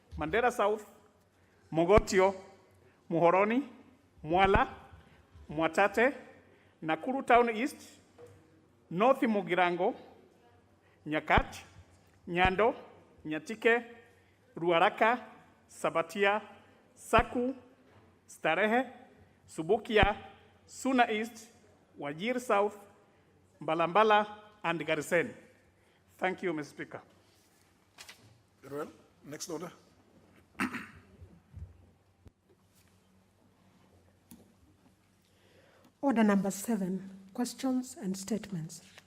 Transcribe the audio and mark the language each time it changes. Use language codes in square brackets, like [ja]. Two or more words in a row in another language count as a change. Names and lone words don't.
[en] Mandera South, Mogotio, Muhoroni, Mwala, Mwatate, Nakuru Town East, North Mugirango, Nyakach, Nyando, Nyatike, Ruaraka, Sabatia, Saku, Starehe, Subukia, Suna East, Wajir South, Mbalambala, and Garisen. Thank you, Mr. Speaker. Very well. Next order. Order number 7, questions and statements.